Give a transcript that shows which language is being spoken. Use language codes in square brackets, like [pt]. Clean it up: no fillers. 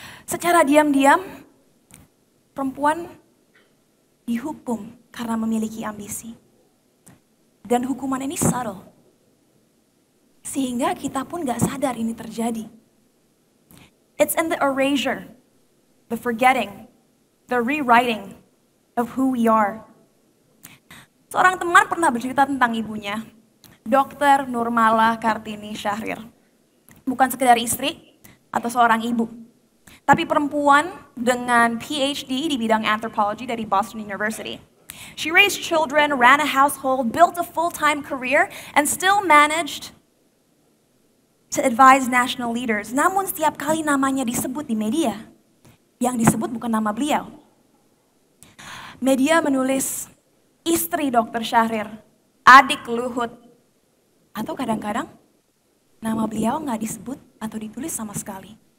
[id] Secara diam-diam, perempuan dihukum karena memiliki ambisi. Dan hukuman ini subtle. Sehingga kita pun gak sadar ini terjadi. [en] It's in the erasure, the forgetting, the rewriting of who we are. [id] Seorang teman pernah bercerita tentang ibunya, Dr. Nurmala Kartini Syahrir. Bukan sekedar istri atau seorang ibu, tapi perempuan dengan PhD di bidang anthropology dari Boston University. [en] She raised children, ran a household, built a full-time career, and still managed to advise national leaders. [id] Namun setiap kali namanya disebut di media, yang disebut bukan nama beliau. Media menulis istri Dr. Syahrir, adik Luhut, atau kadang-kadang nama beliau nggak disebut atau ditulis sama sekali.